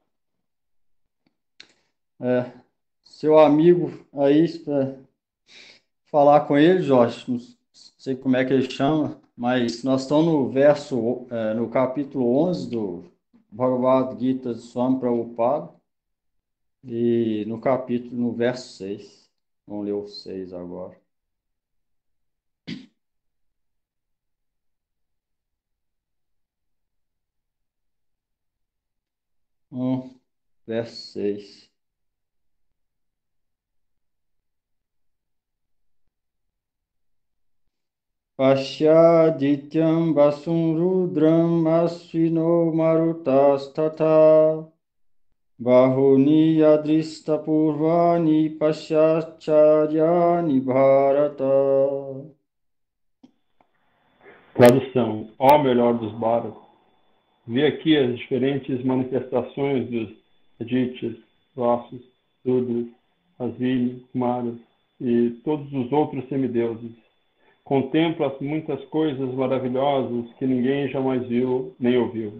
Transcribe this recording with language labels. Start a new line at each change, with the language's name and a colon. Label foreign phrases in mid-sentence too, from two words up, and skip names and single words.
Portuguese: Seu amigo aí, falar com ele, Jorge, não sei como é que ele chama, mas nós estamos no capítulo 11 do Bhagavad Gita de Swami Prabhupada, e no verso 6. Vamos ler o 6 agora. verso 6.
Sanskrit: Pashyadityam vasum rudram asvino marutas tata bahuni yadrista purvani pasyacharyani bharata.
Portuguese: Tradução: Ó melhor dos Bharat, vê aqui as diferentes manifestações dos Adityas, Vasus, Rudras, Asvini, Kumaras e todos os outros semideuses. Contempla muitas coisas maravilhosas que ninguém jamais viu nem ouviu.